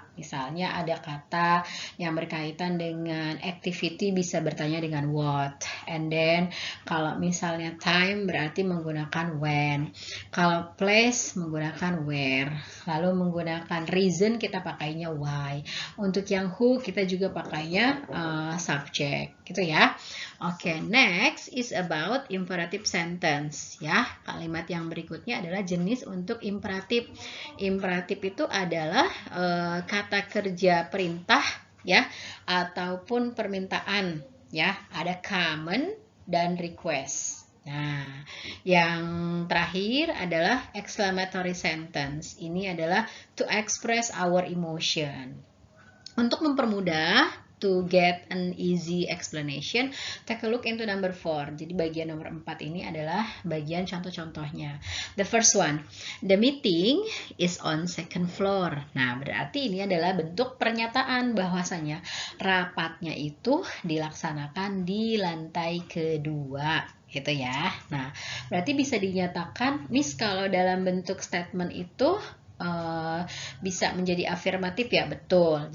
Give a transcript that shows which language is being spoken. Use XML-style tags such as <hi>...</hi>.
<id>Misalnya ada kata yang berkaitan dengan activity bisa bertanya dengan what.</id> <en>And then</en> <id>kalau misalnya time berarti menggunakan when. Kalau place menggunakan where. Lalu menggunakan reason kita pakainya why. Untuk yang who kita juga pakainya subject, gitu ya.</id> <en>Oke, next is about imperative sentence, ya.</en> <id>Kalimat yang berikutnya adalah jenis untuk imperatif. Imperatif itu adalah kata kerja perintah, ya, ataupun permintaan, ya. Ada command dan request. Nah, yang terakhir adalah exclamatory sentence. Ini adalah</id> <en>to express our emotion.</en> <id>Untuk mempermudah</id> <en>to get an easy explanation, take a look into number 4.</en> <id>Jadi bagian nomor 4 ini adalah bagian contoh-contohnya.</id> <en>The first one, the meeting is on second floor.</en> <id>Nah, berarti ini adalah bentuk pernyataan bahwasanya rapatnya itu dilaksanakan di lantai kedua, gitu ya. Nah, berarti bisa dinyatakan, Miss, kalau dalam bentuk statement itu bisa menjadi afirmatif, ya, betul.</id>